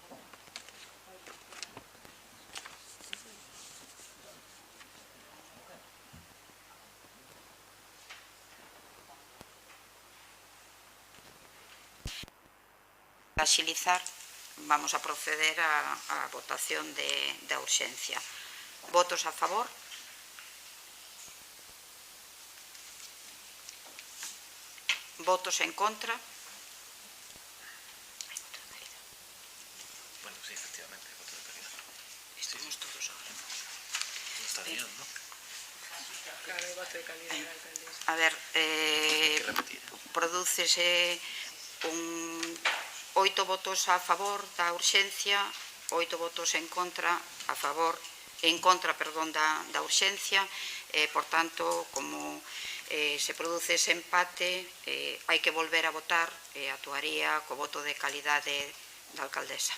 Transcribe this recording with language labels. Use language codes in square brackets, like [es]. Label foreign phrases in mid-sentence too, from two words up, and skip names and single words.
[gl] Para axilizar, vamos a proceder á votación da urxencia. Votos a favor? Votos en contra? [es] Bueno, sí, efectivamente, voto de calidad. Estamos todos ahora. Está bien, ¿no? Claro, el voto de calidad de la alcaldesa. A ver, Hay que repetir. [gl] prodúcese 8 votos a favor da urxencia, 8 votos en contra da urxencia, por tanto, como se produce ese empate, hai que volver a votar e actuaría co voto de calidade da alcaldesa.